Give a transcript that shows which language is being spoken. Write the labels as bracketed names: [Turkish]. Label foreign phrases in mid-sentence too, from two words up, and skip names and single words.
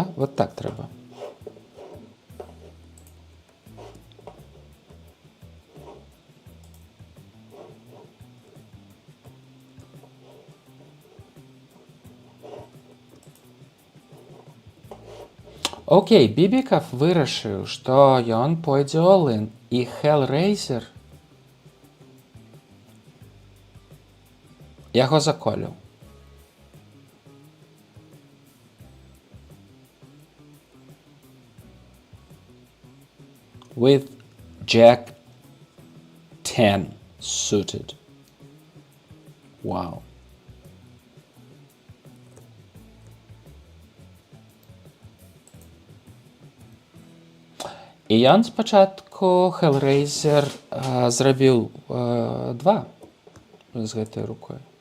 [Belarusian] Вот так трэба. Окей, Бібіков вырашыў, што ён пойдзе all-in, і Hellraiser яго заколіў. [English] With Jack 10 suited. [Belarusian] Wow. І ён спачатку Hellraiser зрабіў 2 з гэтай рукой.